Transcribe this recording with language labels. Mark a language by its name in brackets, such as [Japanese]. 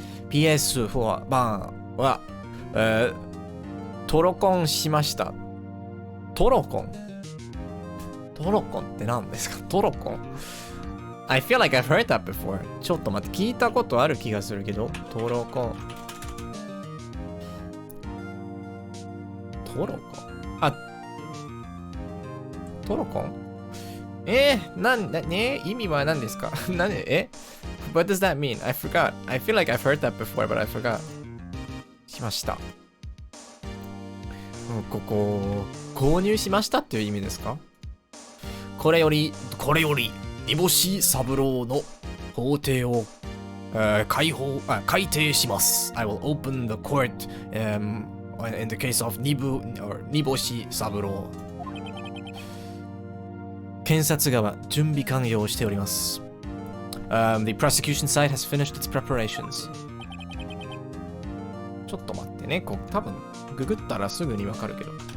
[Japanese] PS4 版は、トロコンしました。トロコンって何ですか？ [English] トロコン I feel like I've heard that before. [Japanese] ちょっと待って、聞いたことある気がするけど。トロコンあ、トロコン意味は何ですか [English] What does that mean? I forgot. I feel like I've heard that before, but I forgot. [Japanese] しました。ここ、購入しましたっていう意味ですか？これより、煮干し三郎の法廷を、開廷します。 [English] I will open the court, in the case of 煮干し三郎。 [Japanese] 検察側、準備完了しております。 [English] The prosecution side has finished its preparations. [Japanese] ちょっと待ってね、多分ググったらすぐにわかるけど。